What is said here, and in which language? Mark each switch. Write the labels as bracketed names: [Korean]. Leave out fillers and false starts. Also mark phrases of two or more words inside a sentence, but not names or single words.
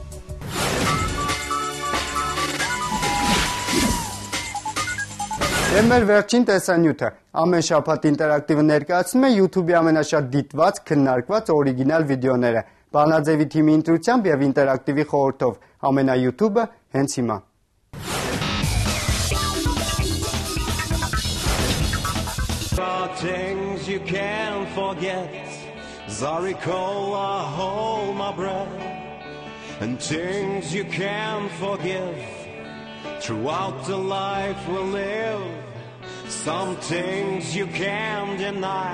[Armenian] Եվ մեր վերջին տեսանյութը ամեն շաբաթ ինտերակտիվը ներկայացնում է YouTube-ի ամենաշատ դիտված, քննարկված օրիգինալ վիդեոները։ Բանաձևի թիմի ընտրությամբ եւ ինտերակտիվի խորհրդով ամենա YouTube-ը հենց հիմա։ [English] Things you can't forget, Zari Cola, hold my breath, and things you can't forgive. Throughout the life we'll live, some things you can't deny.